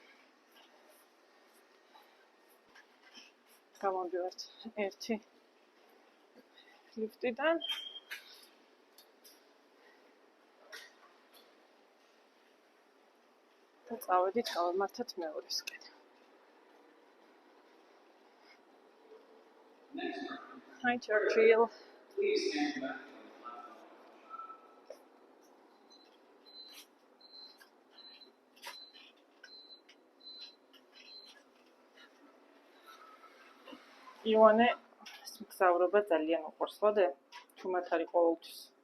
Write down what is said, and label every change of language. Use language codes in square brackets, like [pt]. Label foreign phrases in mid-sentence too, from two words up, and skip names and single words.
[ka] გამოდივართ ერთი ლიფტიდან. და წავედით გავამართეთ მეორესკენ. [en] Hi, Churchill. Please stand back. [ka] იოანე, მგზავრობა ძალიან უყვარს, ხოდე? ჩუმად არის ყოველთვის.